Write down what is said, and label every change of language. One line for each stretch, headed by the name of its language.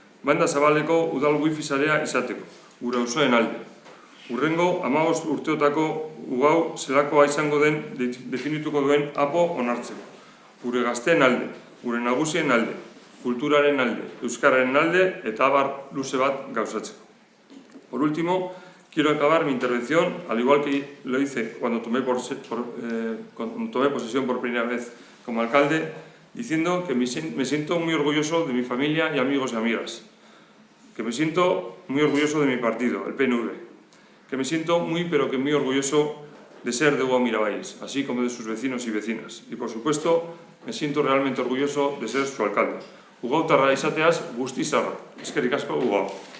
Basque: Banda zabaleko udal wifi sarea izateko, gure auzoen alde. Hurrengo 15 urteotako Ugau zelakoa izango den definituko duen APO onartzeko. Gure gazteen alde, gure nagusien alde, kulturaren alde, euskararen alde eta abar luze bat gauzatzeko.
Spanish: Por último, quiero acabar mi intervención, al igual que lo hice cuando tomé posesión por primera vez como alcalde, diciendo que me siento muy orgulloso de mi familia y amigos y amigas, que me siento muy orgulloso de mi partido, el PNV, que me siento muy orgulloso de ser de Ugao Miravalles, así como de sus vecinos y vecinas. Y por supuesto, me siento realmente orgulloso de ser su alcalde.
Basque: Ugautarra izateaz guzti zarra. Eskerrik asko, Ugao.